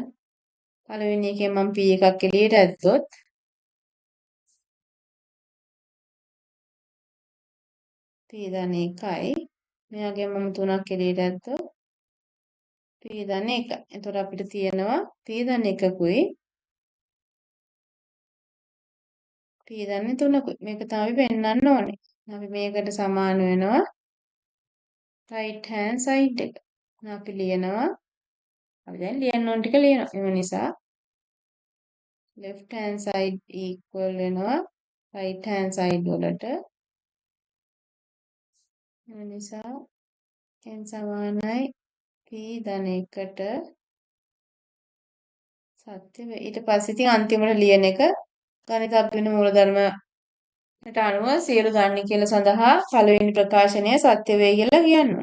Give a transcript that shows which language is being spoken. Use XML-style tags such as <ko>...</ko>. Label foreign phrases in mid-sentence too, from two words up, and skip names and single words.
<si>පළවෙනි එකෙන් මම p එකක් එළියට ඇද්දොත් p ධන 1යි. මෙයාගෙන් මම 3ක් එළියට ඇද්දොත් p ධන 1. එතකොට අපිට තියෙනවා p ධන 1කුයි p ධන 3කුයි. මේක තමයි පෙන්වන්න ඕනේ. අපි මේකට සමාන වෙනවා</si> <en>right hand side</en> <si>එක. අපි ලියනවා අපි දැන් ලියන්න ඕන ටික ලියනවා. ඒ නිසා</si> <en>left hand side equal</en> <si>වෙනවා</si> <en>right hand side</en> <si>වලට. ඒ නිසා n සමානයි p ධන 1ට සත්‍ය වේ. ඊට පස්සේ ඉතින් අන්තිමට ලියන එක ගණිත අභින්න මූලධර්මයට අනුව සියලු ගන්න කියලා සඳහා පළවෙනි ප්‍රකාශනය සත්‍ය වේ කියලා කියනවා.</si>